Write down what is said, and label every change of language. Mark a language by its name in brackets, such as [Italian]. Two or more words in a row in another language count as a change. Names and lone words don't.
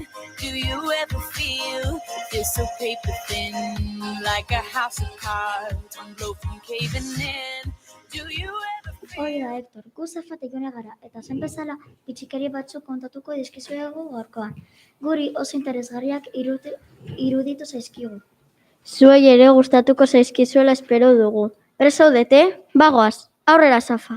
[English] Do you ever feel so paper thin, like a house of cards, one blow from caving in? Do you ever [Basque] Hori da, Hector, gu Zafatik jone gara, eta zen bezala bitxikeri batzuk kontatuko dizkizuegu gaurkoan. Guri oso interesgarriak iruditu zaizkigu. Zuei ere gustatuko zaizkizuela espero dugu. Prest zaudete? Bagoaz, aurrera Zafa.